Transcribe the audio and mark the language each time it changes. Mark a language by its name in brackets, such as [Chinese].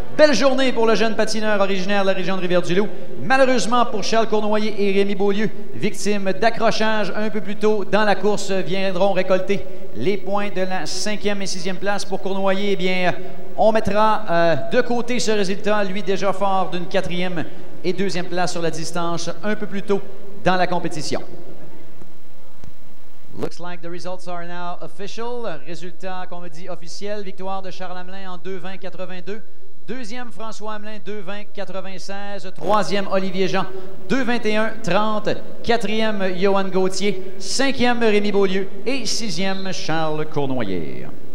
[French] Belle journée pour le jeune patineur originaire de la région de Rivière-du-Loup. Malheureusement pour Charles Cournoyer et Rémi Beaulieu, victimes d'accrochage un peu plus tôt dans la course, viendront récolter les points de la 5e et 6e place. Pour Cournoyer, eh bien, on mettra de côté ce résultat, lui déjà fort d'une 4e et 2e place sur la distance un peu plus tôt dans la compétition. [English] Looks like the results are now official. [French] Résultat qu'on me dit officiel, victoire de Charles Hamelin en 2:20.82. 2e François Hamelin, 2:20.96. 3e Olivier Jean, 2:21.30. 4e Johan Gauthier. 5e Rémi Beaulieu. Et 6e Charles Cournoyer.